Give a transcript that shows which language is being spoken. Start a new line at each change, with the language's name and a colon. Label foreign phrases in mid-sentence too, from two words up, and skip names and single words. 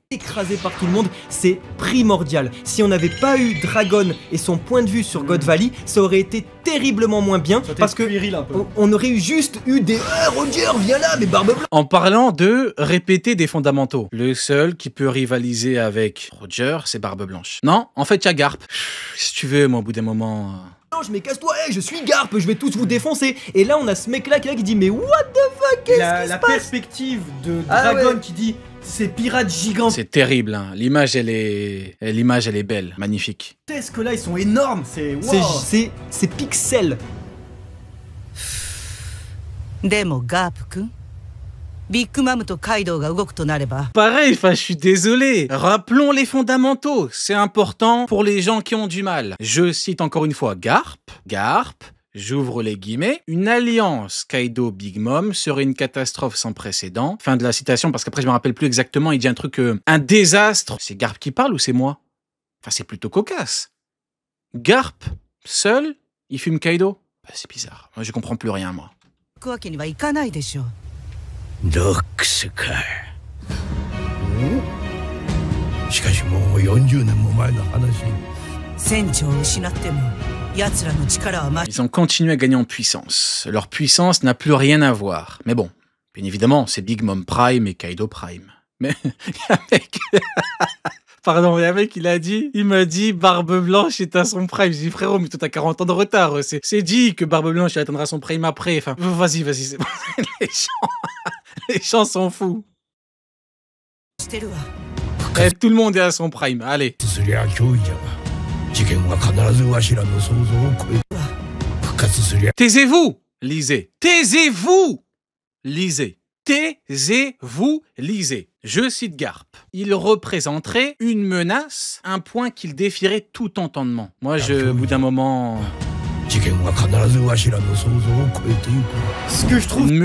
French: Écrasé par tout le monde, c'est primordial. Si on n'avait pas eu Dragon et son point de vue sur God Valley, ça aurait été terriblement moins bien parce que on aurait juste eu des Roger, viens là, mais barbe blanche. En parlant de répéter des fondamentaux, le seul qui peut rivaliser avec Roger, c'est Barbe Blanche. Non, en fait, il y a Garp. Si tu veux, moi, au bout d'un moment... Mais casse-toi, hey, je suis Garp, je vais tous vous défoncer. Et là, on a ce mec-là qui dit, mais
English: what the fuck,
French: qu'est-ce qui se passe? La perspective de Dragon qui dit, c'est pirate gigant. C'est terrible, hein. L'image, elle est belle, magnifique. Qu'est-ce que là, ils sont énormes, c'est pixel.
Japanese: でもガープ君、ビッグマムとカイドウが動くとなれば
French: Pareil, je suis désolé. Rappelons les fondamentaux. C'est important pour les gens qui ont du mal. Je cite encore une fois Garp, j'ouvre les guillemets, une alliance Kaido-Big Mom serait une catastrophe sans précédent. Fin de la citation, parce qu'après je me rappelle plus exactement, il dit un truc, un désastre. C'est Garp qui parle ou c'est moi? Enfin, c'est plutôt cocasse. Garp, seul, il fume Kaido? Bah, c'est bizarre. Moi, je comprends plus rien, moi.
Japanese: 行くわけにはいかないでしょう。ロックスか。しかしもう40年も前の話。船長を失っても奴らの力は増し。
French: Ils ont continué à gagner en puissance. Leur puissance n'a plus rien à voir. Mais bon, bien évidemment, c'est Big Mom Prime et Kaido Prime. Mais il y a un mec... Pardon, il y a un mec, il m'a dit Barbe Blanche est à son prime. Je dis frérot, mais toi t'as 40 ans de retard. C'est dit que Barbe Blanche il atteindra son prime après. Enfin, vas-y, c'est bon. Les gens sont fous.
Japanese: してるわ。
French: Eh, tout le monde est à son prime. Allez.
Japanese: すりゃ脅威じゃが、事件は必ずわしらの想像を超える。復活すりゃ。
French: Taisez-vous, lisez. Taisez-vous, lisez. Taisez-vous, lisez. Je cite Garp. Il représenterait une menace, un point qu'il défierait tout entendement. Moi, au bout d'un moment... Ce que je trouve...